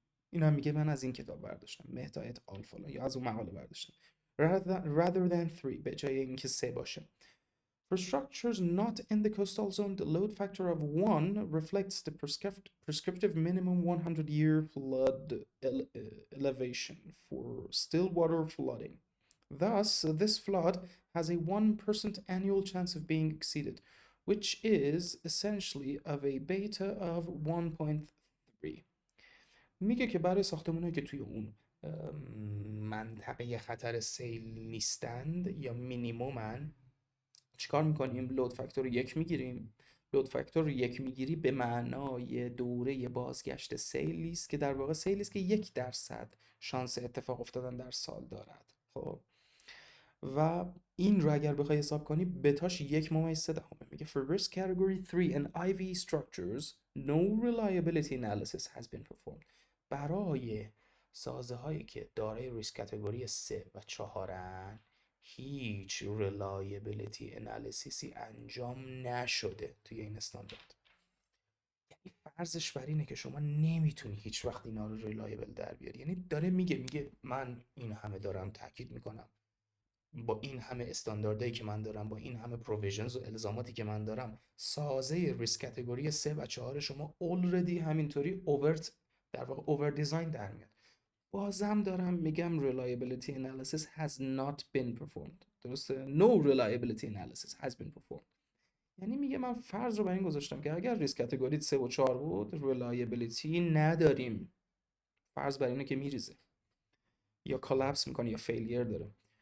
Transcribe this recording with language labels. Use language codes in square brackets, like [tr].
[fa] این هم میگه من از این کتاب برداشتم، مهتایت آلفا، یا از اون مقاله برداشتم. [en] rather than 3 [fa] به جای اینکه 3 باشه. [en] For structures not in the coastal zone, the load factor of 1 reflects the prescriptive minimum 100-year flood elevation for still water flooding. Thus, this flood has a 1% annual chance of being exceeded, which is essentially of a beta of 1.3. [fa] میگه که برای ساختمان‌هایی که توی اون منطقه خطر سیل نیستند یا مینیمومن، چیکار میکنیم؟ لود فاکتور 1 میگیریم. لود فاکتور 1 میگیری به معنای دوره بازگشت سیلی است که در واقع سیلی است که 1% شانس اتفاق افتادن در سال دارد. خب و این رو اگر بخوای حساب کنی بتاش 1.3 میگه [en] for risk category 3 and IV structures no reliability analysis has been performed. [fa] برای سازه هایی که دارای ریسک کاتگوری 3 و 4 هیچ reliability analysisی انجام نشده توی این استاندارد. یعنی فرضش بر اینه که شما نمیتونی هیچ وقت اینا رو ریلایبل در بیاری. یعنی داره میگه من این همه دارم تاکید میکنم، با این همه استانداردهایی که من دارم، با این همه پروویژنز و الزاماتی که من دارم، سازه ریسک کاتگوری 3 و 4 شما already همینطوری در واقع اوور دیزاین در میاد. بازم دارم میگم [en] reliability analysis has not been performed. [fa] درسته؟ [en] No reliability analysis has been performed. [fa] یعنی میگه من فرض رو بر این گذاشتم که اگر ریسک کاتگوری 3 و 4 بود reliability نداریم. فرض بر اینه که میریزه یا کلاپس میکنه یا فیلیر داره.